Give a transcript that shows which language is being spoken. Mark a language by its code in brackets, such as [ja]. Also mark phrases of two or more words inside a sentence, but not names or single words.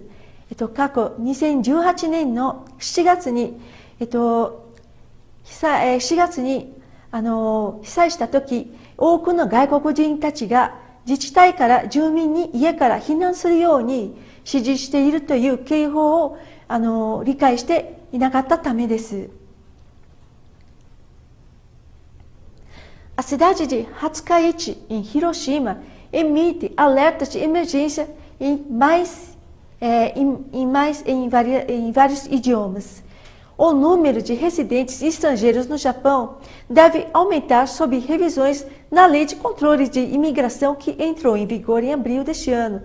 [ja] 過去2018年の7月に被災した時、多くの外国人たちが自治体から住民に家から避難するように指示しているという警報を理解していなかったためです。 [pt] A cidade de Hatsukaichi, em Hiroshima, emite alertas de emergência em vários idiomas. O número de residentes estrangeiros no Japão deve aumentar sob revisões na Lei de Controle de Imigração que entrou em vigor em abril deste ano.